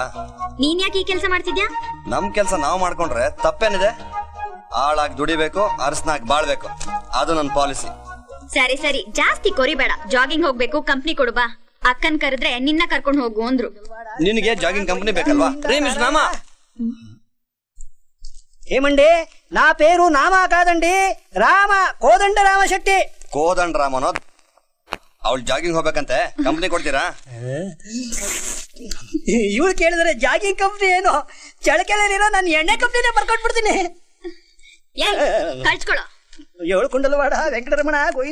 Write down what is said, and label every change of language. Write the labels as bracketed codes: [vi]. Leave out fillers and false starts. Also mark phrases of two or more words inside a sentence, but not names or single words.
[kn] ನೀನ್ ಯಾಕೆ ಈ ಕೆಲಸ ಮಾಡ್ತಿದ್ಯಾ? ನಮ್ ಕೆಲಸ ನಾವ್ ಮಾಡ್ಕೊಂಡ್ರೆ ತಪ್ಪೇನಿದೆ? ಆಳಾಗಿ ದುಡಿಬೇಕು, ಅರಸನಾಗಿ ಬಾಳ್ಬೇಕು, ಅದು ನನ್ನ ಪಾಲಿಸಿ. ಸರಿ ಸರಿ, ಜಾಸ್ತಿ ಕೊರಿಬೇಡ. ಜಾಗಿಂಗ್ ಹೋಗ್ಬೇಕು, ಕಂಪ್ನಿ ಕೊಡು ಬಾ. ಅಕ್ಕನ್ ಕರೆದ್ರೆ ನಿನ್ನ ಕರ್ಕೊಂಡು ಹೋಗು ಅಂದ್ರು. ನಿನಗೆ ಜಾಗಿಂಗ್ ಕಂಪನಿ ಬೇಕಲ್ವಾ? [te] నామ ఏమండి, నా పేరు నామా కాదండి, రామ, కోదండ రామ శెట్టి. [kn] ಕೋದಂಡ ರಾಮನೋ? ಅವಳು ಜಾಗಿಂಗ್ ಹೋಗ್ಬೇಕಂತೆ, ಕಂಪನಿ ಕೊಡ್ತೀರಾ? ಇವಳು ಕೇಳಿದ್ರೆ ಜಾಗಿಂಗ್ ಕಂಪ್ನಿ ಏನು, ಚಳಕೆಲಿರೋ ನಾನು ಎಣ್ಣೆ ಕಂಪ್ನಿನೇ ಬರ್ಕೊಟ್ಬಿಡ್ತೀನಿ. ಕಳ್ಸ್ಕೊಳ. ಏಳು ಕುಂಡಲವಾಡ ವೆಂಕಟರಮಣ ಗೋವಿಂದ.